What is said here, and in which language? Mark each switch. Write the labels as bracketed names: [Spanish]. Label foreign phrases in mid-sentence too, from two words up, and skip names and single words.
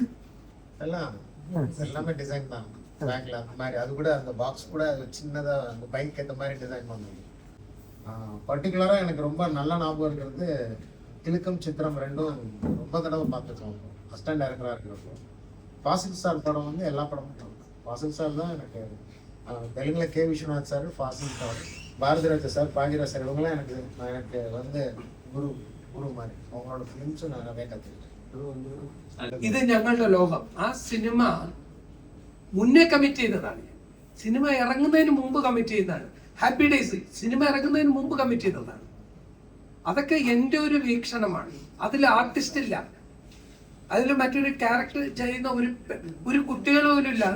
[Tamil] எல்லாம் எல்லாமே டிசைன் தான் பேக்ல அந்த மாதிரி அது கூட அந்த பாக்ஸ் கூட சின்னதாக அந்த பைக் ஏற்ற மாதிரி டிசைன் பண்ணுவோம் பர்டிகுலராக எனக்கு ரொம்ப நல்ல ஞாபகம் இருக்கிறது கிழக்கம் சித்திரம் ரெண்டும் ரொம்ப தடவை பார்த்துருக்கோம் [English] assistant director [Tamil] இருக்கிறப்போ ஃபாசில் சார் படம் வந்து எல்லா படமும் பார்ப்பேன். ஃபாசில் சார் தான் எனக்கு தெலுங்குல கே விஸ்வநாத் சார் ஃபாசில் சார் பாரதிராஜா சார் பாகிராஜ் சார் இவங்களாம் எனக்கு வந்து குரு குரு மாதிரி அவங்களோட ஃபிலிம்ஸும் நான் நிறைய கற்றுக்கிட்டேன். [Malayalam] ഇത് ഞങ്ങളുടെ ലോകം. ആ സിനിമ മുന്നേ കമ്മിറ്റ് ചെയ്തതാണ്. സിനിമ ഇറങ്ങുന്നതിന് മുമ്പ് കമ്മിറ്റ് ചെയ്തതാണ്. ഹാപ്പി ഡേയ്സ് സിനിമ ഇറങ്ങുന്നതിന് മുമ്പ് കമ്മിറ്റ് ചെയ്തതാണ്. അതൊക്കെ എൻ്റെ ഒരു വീക്ഷണമാണ്. അതിൽ ആർട്ടിസ്റ്റ് ഇല്ല, അതിൽ മറ്റൊരു ക്യാരക്ടർ ചെയ്യുന്ന ഒരു കുട്ടികൾ പോലും ഇല്ല.